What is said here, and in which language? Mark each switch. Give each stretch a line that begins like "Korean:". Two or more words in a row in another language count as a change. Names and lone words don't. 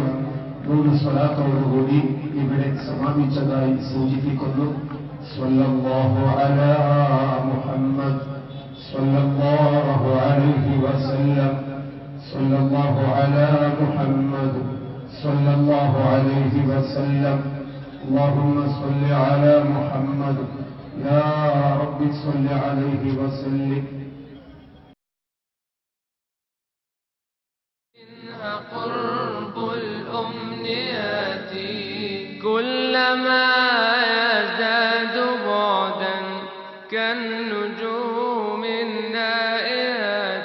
Malayalam: 3 സ്വലാത്തോടുകൂടി ഇവിടെ സമാപിച്ചതായി സൂചിപ്പിക്കുന്നു.
Arabic: صلى الله على محمد صلى الله عليه وسلم صلى الله على محمد صلى الله عليه وسلم. اللهم صل على محمد يا رب صل عليه وسلم. قرب الأمنيات كلما يزداد بعدا كالنجوم النائرات.